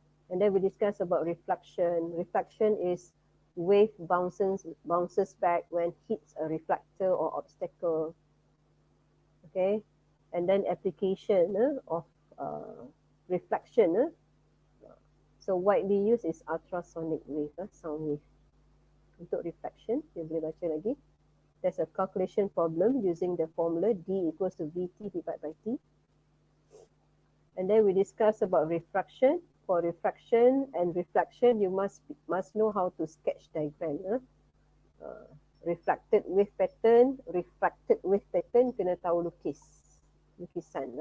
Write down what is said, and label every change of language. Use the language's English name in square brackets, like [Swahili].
[English] And then we discuss about reflection. Reflection is wave bounces back when hits a reflector or obstacle. Okay, and then application of reflection. So widely used is ultrasonic wave, sound wave. [Malay] Untuk reflection, you boleh baca lagi. [English] There's a calculation problem using the formula D equals to VT divided by T. And then we discuss about refraction. For refraction and reflection, you must know how to sketch diagram. Reflected wave pattern, refracted wave pattern, [Malay] kena tahu lukisan.